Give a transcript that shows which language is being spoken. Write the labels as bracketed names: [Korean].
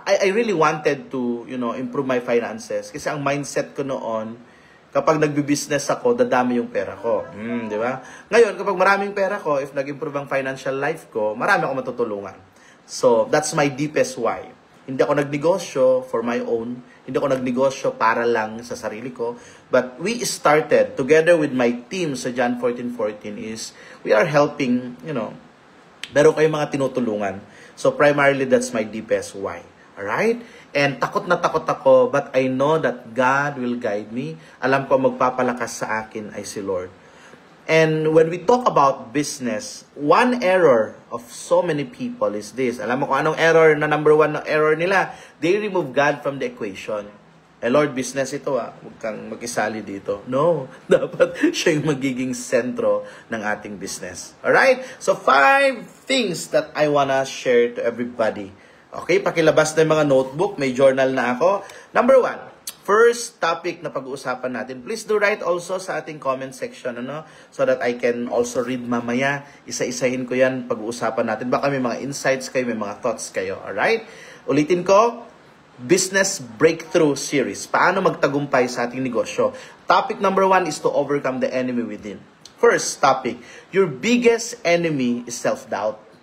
[English] I really wanted to, improve my finances. [Filipino] Kasi ang mindset ko noon, kapag nagbi-business ako, dadami yung pera ko. Di ba? Ngayon, kapag maraming pera ko, if nag-improve ang financial life ko, marami ako matutulungan. [English] So, that's my deepest why. [Filipino] Hindi ako nagnegosyo [English] for my own. [Filipino] Hindi ako nagnegosyo para lang sa sarili ko. [English] But we started, together with my team sa John 1414 is, we are helping, [Filipino] meron kayong mga tinutulungan. [English] So primarily, that's my deepest why. Alright? And [Filipino] takot na takot ako, [English] but I know that God will guide me. [Filipino] Alam ko magpapalakas sa akin ay si Lord. [English] And when we talk about business, one error of so many people is this. [Filipino] Alam mo kung anong error na number one na error nila? [English] They remove God from the equation. [Filipino] Lord, business ito huwag kang mag-isali dito. No, dapat siya yung magiging sentro ng ating business. Alright? [English] So, 5 things that I wanna share to everybody. [Filipino] Okay, pakilabas na yung mga notebook, may journal na ako. Number 1, first topic na pag-uusapan natin. [English] Please do write also sa ating comment section, so that I can also read mamaya. [Filipino] Isa-isahin ko yan, pag-uusapan natin. Baka may mga insights kayo, may mga thoughts kayo. Alright? Ulitin ko, [English] Business Breakthrough Series. [Filipino] Paano magtagumpay sa ating negosyo? [English] Topic number 1 is to overcome the enemy within. First topic, your biggest enemy is self-doubt.